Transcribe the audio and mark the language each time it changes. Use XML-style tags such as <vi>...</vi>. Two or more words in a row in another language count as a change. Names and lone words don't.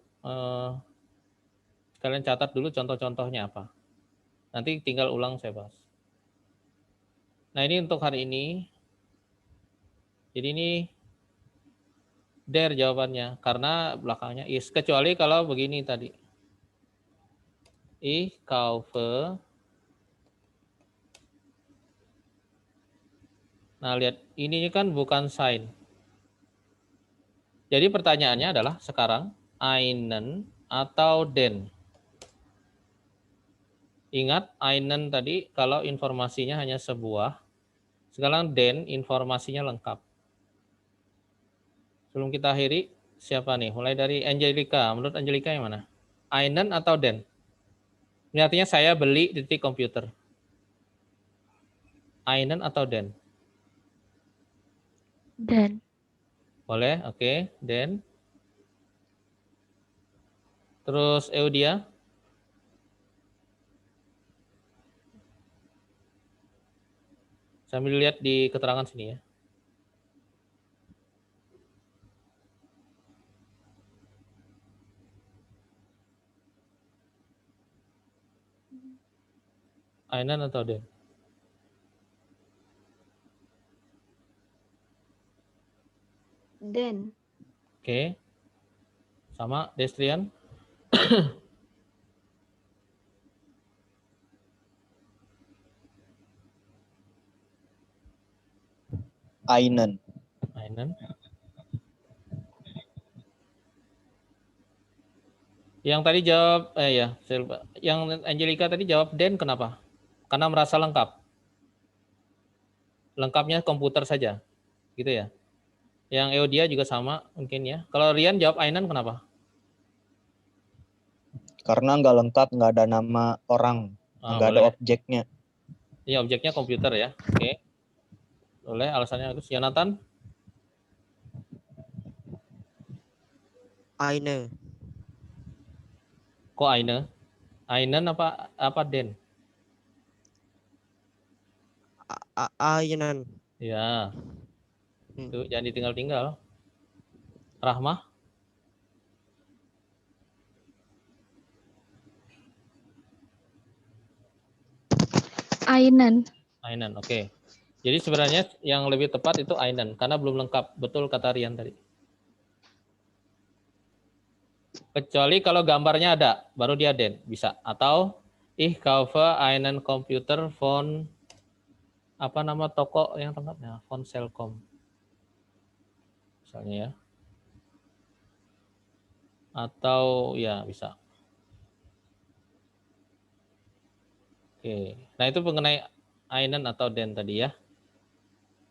<id>Kalian catat dulu contoh-contohnya apa. Nanti tinggal ulang saya bahas. Nah ini untuk hari ini. Jadi ini der jawabannya karena belakangnya is. Kecuali kalau begini tadi.</id> <de>Ich kaufe.</de> <id>Nah lihat ini kan bukan sign. Jadi pertanyaannya adalah sekarang einen atau den. Ingat einen tadi kalau informasinya hanya sebuah. Sekarang den informasinya lengkap. Sebelum kita akhiri, siapa nih? Mulai dari Angelika. Menurut Angelika yang mana? Einen atau den? Ini artinya saya beli di titik komputer. Einen atau den? Den. Boleh, oke. Den. Terus Eudia? Sambil lihat di keterangan sini ya. Einen atau den? Den. Oke. Sama Destrian? Einen. Einen. Yang tadi jawab, ya, saya lupa. Yang Angelika tadi jawab den kenapa? Karena merasa lengkap. Lengkapnya komputer saja, gitu ya. Yang Eudia juga sama mungkin ya. Kalau Rian jawab Einen kenapa? Karena nggak lengkap, nggak ada nama orang, nggak ada Boleh. objeknya. Ini objeknya komputer ya. Oke. Boleh alasannya Agus. Yonatan? Eine. Kok Eine? Einen apa den? Einen. Ya. Tuh, jangan ditinggal-tinggal. Rahmah? Einen. Einen, oke. Jadi sebenarnya yang lebih tepat itu Einen karena belum lengkap. Betul kata Rian tadi. Kecuali kalau gambarnya ada, baru dia den, bisa. Atau</id> <de>ich kaufe einen Computer von</de> <id>apa nama toko yang tempatnya? Von Selcom. Misalnya ya. Atau ya bisa. Oke. Nah, itu mengenai einen atau den tadi ya.</id>